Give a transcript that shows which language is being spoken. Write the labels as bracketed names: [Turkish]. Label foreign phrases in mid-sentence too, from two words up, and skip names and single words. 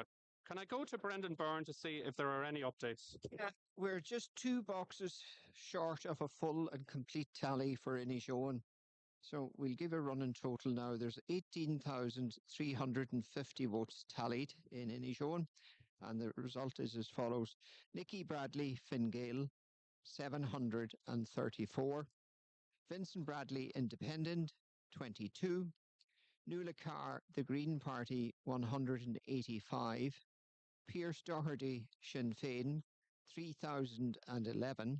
[English] Can I go to Brendan Byrne to see if there are any updates? Yeah, we're just 2 boxes short of a full and complete tally for Inishowen. So we'll give a running total now. There's 18,350 votes tallied in Inishowen, and the result is as follows. Nicky Bradley, Fine Gael, 734. Vincent Bradley, Independent, 22. Nuala Carr, the Green Party, 185. Pierce Doherty, Sinn Féin, 3,011.